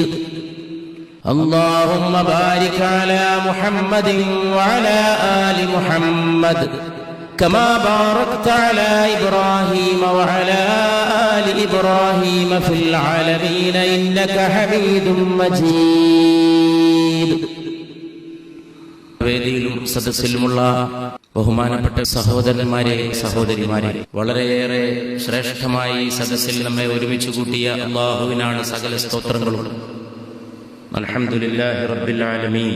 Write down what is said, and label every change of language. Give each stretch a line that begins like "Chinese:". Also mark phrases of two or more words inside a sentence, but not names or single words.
Arabic: اللهم بارك على محمد وعلى آل محمد كما باركت على إبراهيم وعلى آل إبراهيم في العالمين إنك حميد مجيد.
Malayalam: വേദിയിലും സദസ്സിലുമുള്ള ബഹുമാനപ്പെട്ട സഹോദരന്മാരെ, സഹോദരിമാരെ, വളരെയേറെ ശ്രേഷ്ഠമായി സദസ്സിൽ നമ്മെ ഒരുമിച്ച് കൂട്ടിയ അല്ലാഹുവിനാണ് സകല സ്തോത്രങ്ങളും.
Arabic: الحمد لله رب العالمين.